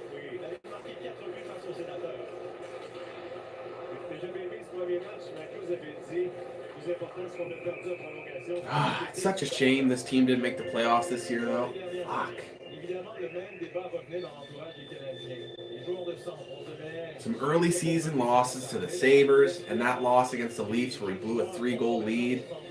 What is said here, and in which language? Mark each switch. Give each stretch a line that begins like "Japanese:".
French: Oui, il a marqué 4 buts face aux sénateurs. J'ai aimé ce premier match. Matthews avait dit le plus important, c'est qu'on a perdu en prolongation.
English: Ah, it's such a shame this team didn't make the playoffs this year, though. Fuck.
French: Évidemment, le même débat revenait dans l'entourage des Canadiens. Les joueurs de centre, on devait...
English: Some early season losses to the Sabres, and that loss against the Leafs where we blew a 3-goal lead.